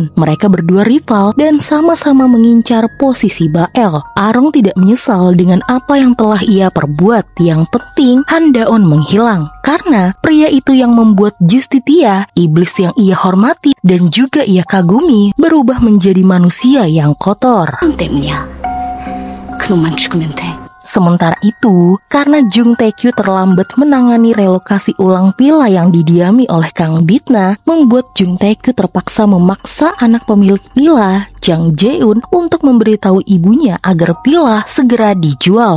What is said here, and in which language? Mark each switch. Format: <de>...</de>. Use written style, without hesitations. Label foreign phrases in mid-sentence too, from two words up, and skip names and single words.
<id>Mereka berdua rival dan sama-sama mengincar posisi Bael. Arong tidak menyesal dengan apa yang telah ia perbuat. Yang penting Handaon menghilang, karena pria itu yang membuat Justitia, iblis yang ia hormati dan juga ia kagumi, berubah menjadi manusia yang kotor.</id> <ko>때문이야. 그놈만 죽으면 돼.</ko> <id>Sementara itu, karena Jung Tae-kyu terlambat menangani relokasi ulang Pila yang didiami oleh Kang Bitna, membuat Jung Tae-kyu terpaksa memaksa anak pemilik Pila, Jang Jae-un, untuk memberitahu ibunya agar Pila segera dijual.</id>